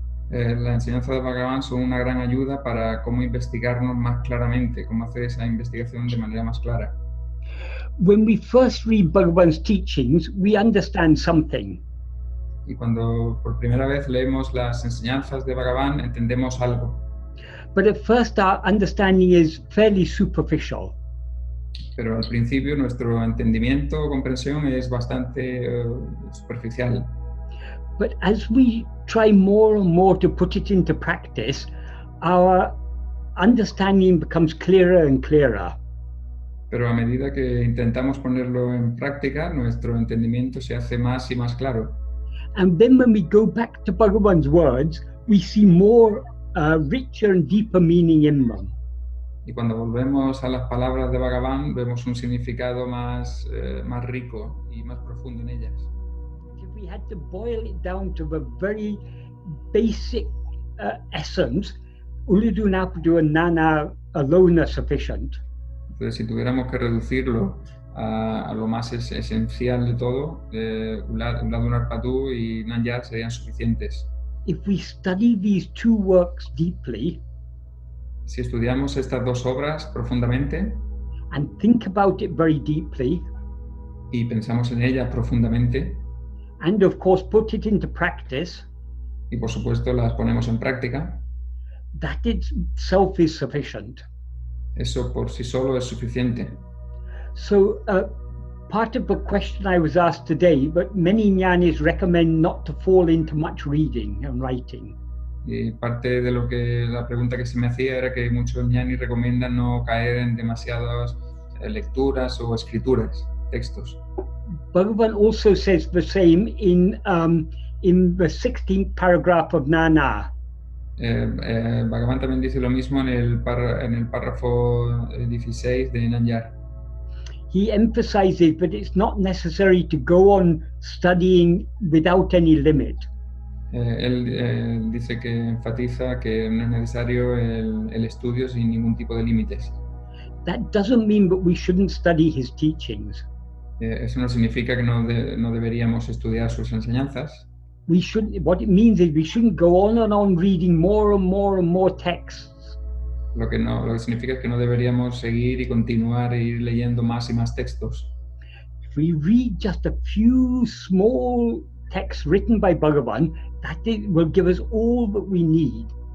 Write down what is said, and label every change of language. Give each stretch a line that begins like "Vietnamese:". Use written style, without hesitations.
Spanish: La enseñanza de Bhagavan son una gran ayuda para cómo investigarnos más claramente, cómo hacer esa investigación de manera más clara.
English: When we first read Bhagavan's teachings, we understand something.
Spanish: Y cuando por primera vez leemos las enseñanzas de Bhagavan, entendemos algo.
English: But at first our understanding is fairly superficial.
Spanish: Pero al principio nuestro entendimiento o comprensión es bastante superficial.
English: But as we try more and more to put it into practice, our understanding becomes clearer and clearer.
Spanish: Pero a medida que intentamos ponerlo en práctica, nuestro entendimiento se hace más y más claro.
English: And then when we go back to Bhagavan's words, we see more richer and deeper meaning in them.
Spanish: Y cuando volvemos a las palabras de Bhagavan, vemos un significado más rico y más profundo en ellas.
English: If we had to boil it down to the very basic essence, Ulidu Napadu and Nana alone are sufficient.
Spanish: Entonces, si tuviéramos que reducirlo a lo más esencial de todo, Ulidu Napadu y Nanya serían suficientes.
English: If we study these two works deeply,
Spanish: si estudiamos estas dos obras profundamente,
English: and think about it very deeply,
Spanish: y pensamos en ellas profundamente,
English: and of course put it into practice,
Spanish: y por supuesto las ponemos en práctica,
English: that itself is sufficient.
Spanish: Eso por sí solo es suficiente.
English: So part of the question I was asked today, but many jnanis recommend not to fall into much reading and writing.
Spanish: Y parte de la pregunta que se me hacía era que muchos jnanis recomiendan no caer en demasiadas lecturas o escrituras, textos.
English: Bhagavan also says the same in the 16th paragraph of Nana.
Spanish: Bhagavan también dice lo mismo en el párrafo 16 de Nanyar.
English: He emphasizes that it's not necessary to go on studying without any limit.
Spanish: Él dice que enfatiza que no es necesario el estudio sin ningún tipo de límites.
English: That doesn't mean that we shouldn't study his teachings.
Spanish: Eso no significa que no deberíamos estudiar sus enseñanzas.
English: What it means is we shouldn't go on and on reading more and more and more texts.
Spanish: Lo que significa es que no deberíamos seguir y continuar e ir leyendo más y más textos.
English: If we read just a few small texts written by Bhagavan, that will give us all that we need.